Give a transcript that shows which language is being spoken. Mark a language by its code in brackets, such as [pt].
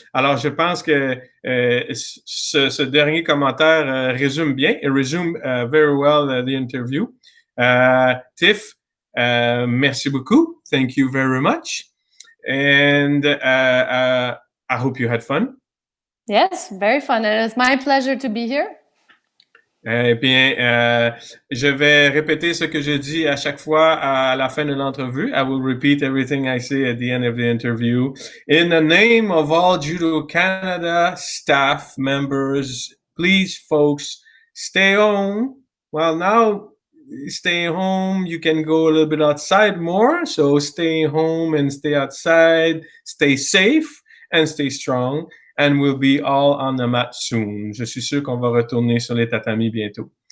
[fr] Alors, je pense que ce dernier commentaire résume bien. [en] It resume very well the interview. [fr] Tiff, merci beaucoup. [en] Thank you very much. And I hope you had fun. Yes, very fun. It's my pleasure to be here. [fr] Eh bien, je vais répéter ce que je dis à chaque fois à la fin de l'entrevue. [en] I will repeat everything I say at the end of the interview. In the name of all Judo Canada staff members, please, folks, stay home. Well, now, stay home. You can go a little bit outside more. So stay home and stay outside. Stay safe and stay strong. And we'll be all on the mat soon. [fr] Je suis sûr qu'on va retourner sur les tatamis bientôt.